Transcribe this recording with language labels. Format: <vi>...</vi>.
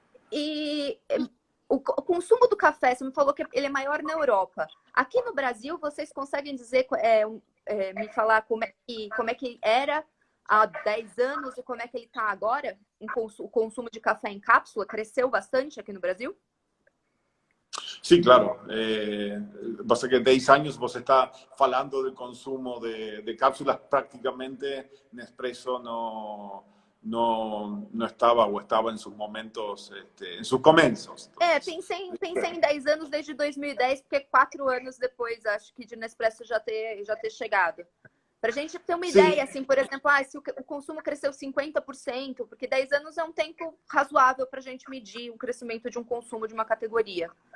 <pt>E o consumo do café, você me falou que ele é maior na Europa. Aqui no Brasil, vocês conseguem dizer, me falar como é que era há 10 anos e como é que ele está agora? O consumo de café em cápsula cresceu bastante aqui no Brasil? Sim, claro.</pt> <es>Pasa que 10 años</es> <pt>você está falando do consumo de cápsulas,</pt> <es>prácticamente Nespresso no estaba o estaba en sus momentos, en sus comienzos.</es> <pt>Pensei em 10 anos desde 2010, porque 4 anos depois, acho que de Nespresso já ter chegado. Para a gente ter uma ideia, assim, por exemplo, se o consumo cresceu 50%, porque 10 anos é um tempo razoável para a gente medir o crescimento de um consumo de uma categoria.</pt>